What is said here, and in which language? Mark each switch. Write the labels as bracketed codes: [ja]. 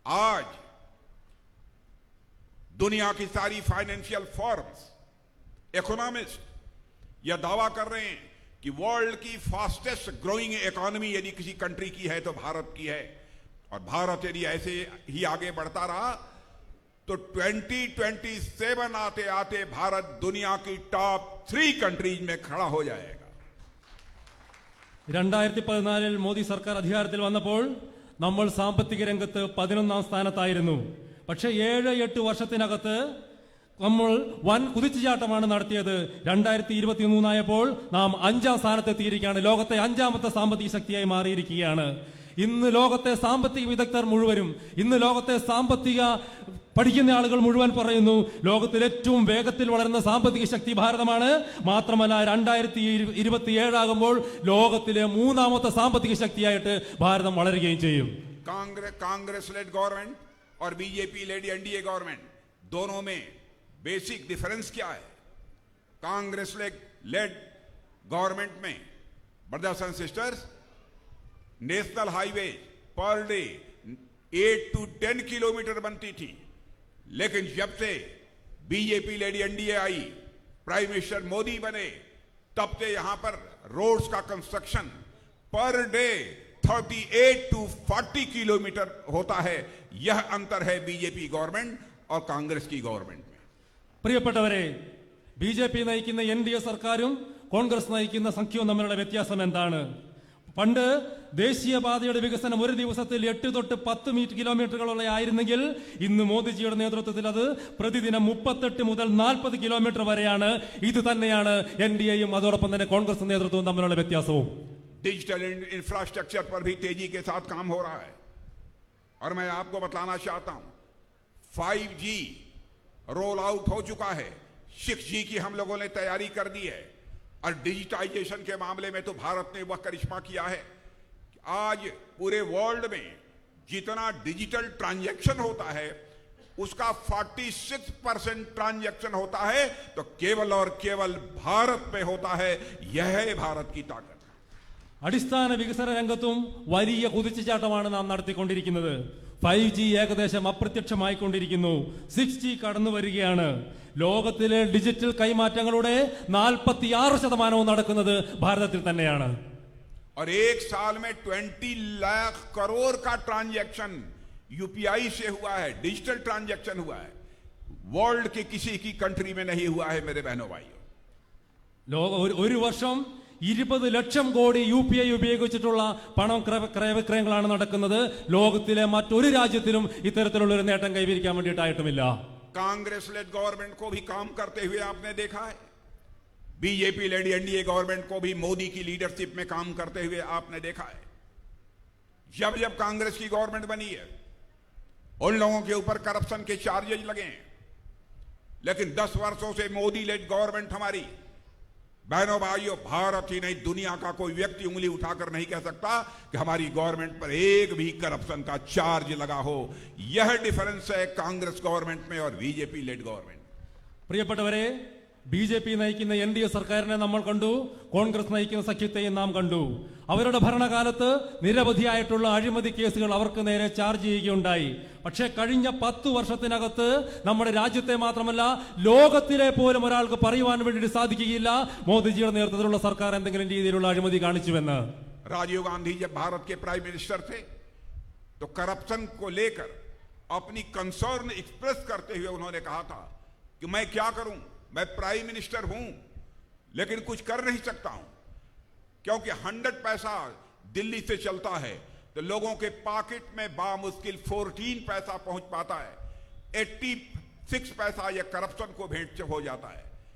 [hi] आज दुनिया की सारी फाइनेंशियल फर्म्स, इकोनॉमिस्ट यह दावा कर रहे हैं कि वर्ल्ड की फास्टेस्ट ग्रोइंग इकोनॉमी यदि किसी कंट्री की है तो भारत की है, और भारत यदि ऐसे ही आगे बढ़ता रहा तो 2027 आते आते भारत दुनिया की टॉप 3 कंट्रीज में खड़ा हो जाएगा। [ml] 2014 മോദി സർക്കാർ അധികാരത്തിൽ വന്നപ്പോൾ നമ്മൾ സാമ്പത്തിക രംഗത്ത് 11ാം സ്ഥാനത്തായിരുന്നു. പക്ഷേ 7-8 വർഷത്തിനകത്ത് നമ്മൾ വൻ കുതിച്ചുചാട്ടമാണ് നടത്തിയത്. 2023 ആയപ്പോൾ നാം 5ാം സ്ഥാനത്തെത്തിയിരിക്കുകയാണ്. ലോകത്തെ 5ാമത്തെ സാമ്പത്തിക ശക്തിയായി മാറിയിരിക്കുകയാണ്. ഇന്ന് ലോകത്തെ സാമ്പത്തിക വിദഗ്ധർ മുഴുവനും, ഇന്ന് ലോകത്തെ സാമ്പത്തിക പഠിക്കുന്ന ആളുകൾ മുഴുവൻ പറയുന്നു ലോകത്തിൽ ഏറ്റവും വേഗത്തിൽ വളരുന്ന സാമ്പത്തിക ശക്തി ഭാരതമാണ്. മാത്രമല്ല 2027 ആകുമ്പോൾ ലോകത്തിലെ 3ാമത്തെ സാമ്പത്തിക ശക്തിയായിട്ട് ഭാരതം വളരുകയും ചെയ്യും. [hi] कांग्रेस लेड गवर्नमेंट और बीजेपी लेड एनडीए गवर्नमेंट दोनों में बेसिक डिफरेंस क्या है? कांग्रेस लेड गवर्नमेंट में brothers and sisters national highway per day 8 to 10 kilometre बनती थी, लेकिन जब से बीजेपी लेडी एनडीए आई, प्राइम मिनिस्टर मोदी बने, तब से यहां पर रोड्स का construction per day 38 to 40 kilometre होता है। यह अंतर है बीजेपी गवर्नमेंट और कांग्रेस की गवर्नमेंट में। [ml] പ്രിയപ്പെട്ടവരെ, ബിജെപി നയിക്കുന്ന എൻഡിഎ സർക്കാരും കോൺഗ്രസ് നയിക്കുന്ന സഖ്യവും തമ്മിലുള്ള വ്യത്യാസം എന്താണ്? പണ്ട് ദേശീയപാതയുടെ വികസനം ഒരു ദിവസത്തിൽ 8 തൊട്ട് 10 കിലോമീറ്ററുകളുള്ള ആയിരുന്നെങ്കിൽ ഇന്ന് മോദിജിയുടെ നേതൃത്വത്തിൽ അത് പ്രതിദിനം 38 മുതൽ 40 കിലോമീറ്റർ വരെയാണ്. ഇത് തന്നെയാണ് എൻഡിഎയും അതോടൊപ്പം തന്നെ കോൺഗ്രസ് നേതൃത്വവും തമ്മിലുള്ള വ്യത്യാസവും. [hi] डिजिटल इंफ्रास्ट्रक्चर पर भी तेजी के साथ काम हो रहा है, और मैं आपको बताना चाहता हूं 5G रोल आउट हो चुका है, 6G की हम लोगों ने तैयारी कर दी है, और डिजिटाइजेशन के मामले में तो भारत ने वह करिश्मा किया है। आज पूरे वर्ल्ड में जितना डिजिटल ट्रांजैक्शन होता है उसका 46% ट्रांजैक्शन होता है तो केवल और केवल भारत में होता है। यह है भारत की ताकत। [ml] അടിസ്ഥാന വികസന രംഗത്തും വലിയ കുതിച്ചുചാട്ടമാണ് നാം നടത്തിക്കൊണ്ടിരിക്കുന്നത്. 5G ഏകദേശം അപ്രത്യക്ഷമായിക്കൊണ്ടിരിക്കുന്നു. 6G കടന്നു വരികയാണ്. ലോകത്തിലെ ഡിജിറ്റൽ കൈമാറ്റങ്ങളുടെ 46% നടക്കുന്നത് ഭാരതത്തിൽ തന്നെയാണ്. [hi] और एक साल में 20 लाख करोड़ का ट्रांजैक्शन यूपीआई से हुआ है, डिजिटल ट्रांजैक्शन हुआ है। वर्ल्ड के किसी की कंट्री में नहीं हुआ है मेरे बहनों भाइयों। [ml] ഒരു വർഷം 20 ലക്ഷം കോടി UPI ഉപയോഗിച്ചിട്ടുള്ള പണം ക്രയവിക്രയങ്ങളാണ് നടക്കുന്നത്. ലോകത്തിലെ മറ്റൊരു രാജ്യത്തിലും ഇത്തരത്തിലുള്ള ഒരു നേട്ടം കൈവരിക്കാൻ വേണ്ടിയിട്ടായിട്ടുമില്ല. [hi] कांग्रेस लेड गवर्नमेंट को भी काम करते हुए आपने देखा है, बीजेपी लेड एनडीए गवर्नमेंट को भी मोदी की लीडरशिप में काम करते हुए आपने देखा है। जब जब कांग्रेस की गवर्नमेंट बनी है उन लोगों के ऊपर करप्शन के चार्जेस लगे हैं, लेकिन 10 वर्षों से मोदी लेड गवर्नमेंट हमारी, बहनों भाइयों, भारत ही नहीं दुनिया का कोई व्यक्ति उंगली उठाकर नहीं कह सकता कि हमारी गवर्नमेंट पर एक भी करप्शन का चार्ज लगा हो। यह डिफरेंस है कांग्रेस गवर्नमेंट में और बीजेपी लेड गवर्नमेंट। [ml] പ്രിയപ്പെട്ടവരെ, ബിജെപി നയിക്കുന്ന എൻഡിഎ സർക്കാരിനെ നമ്മൾ കണ്ടു, കോൺഗ്രസ് നയിക്കുന്ന സഖ്യത്തെയും നാം കണ്ടു. അവരുടെ ഭരണകാലത്ത് നിരവധിയായിട്ടുള്ള അഴിമതി കേസുകൾ അവർക്ക് നേരെ ചാർജ് ചെയ്യുകയുണ്ടായി. പക്ഷേ കഴിഞ്ഞ 10 വർഷത്തിനകത്ത് നമ്മുടെ രാജ്യത്തെ മാത്രമല്ല ലോകത്തിലെ പോലും ഒരാൾക്ക് പറയുവാൻ വേണ്ടി സാധിക്കുകയില്ല മോദിജിയുടെ നേതൃത്വത്തിലുള്ള സർക്കാർ എന്തെങ്കിലും രീതിയിലുള്ള അഴിമതി കാണിച്ചുവെന്ന്. [hi] राजीव गांधी जब भारत के प्राइम मिनिस्टर थे तो करप्शन को लेकर अपनी कंसर्न एक्सप्रेस करते हुए उन्होंने कहा था कि मैं क्या करूं, मैं प्राइम मिनिस्टर हूं लेकिन कुछ कर नहीं सकता हूं, क्योंकि 100 पैसा दिल्ली से चलता है तो लोगों के पॉकेट में बामुश्किल 14 पैसा पहुंच पाता है, 86 पैसा यह करप्शन को भेंट हो जाता है।